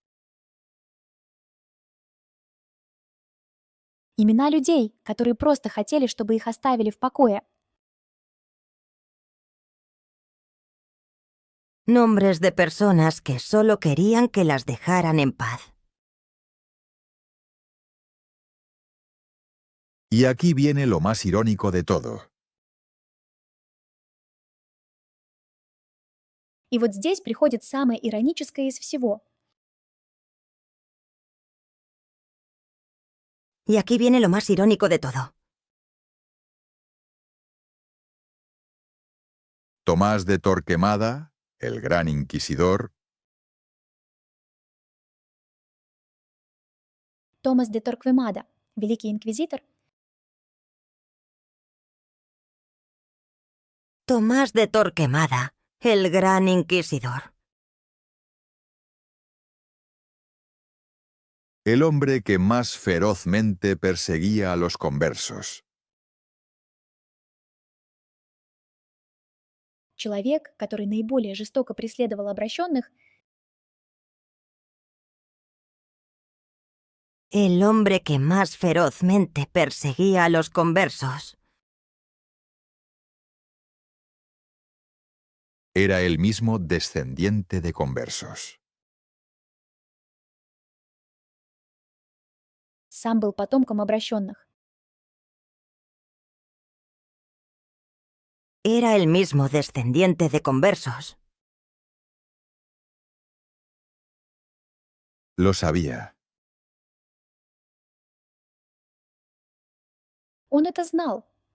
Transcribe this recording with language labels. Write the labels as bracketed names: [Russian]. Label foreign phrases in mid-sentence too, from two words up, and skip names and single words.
[Russian] Имена людей, которые просто хотели, чтобы их оставили в покое. [Spanish] Nombres de personas que solo querían que las dejaran en paz. Y aquí viene lo más irónico de todo. [Russian] И вот здесь приходит самое ироническое из всего. [Spanish] Y aquí viene lo más irónico de todo. Tomás de Torquemada, el gran inquisidor, [Russian] Томас де Торквемада, великий инквизитор, [Spanish] Tomás de Torquemada, el gran inquisidor. el hombre que más ferozmente perseguía a los conversos. [Russian] человек, который наиболее жестоко преследовал обращенных, [Spanish] El hombre que más ferozmente perseguía a los conversos. Era el mismo descendiente de conversos. [Russian] сам был потомком обращенных. [Spanish] Era el mismo descendiente de conversos. Lo sabía. [Russian] Он это знал.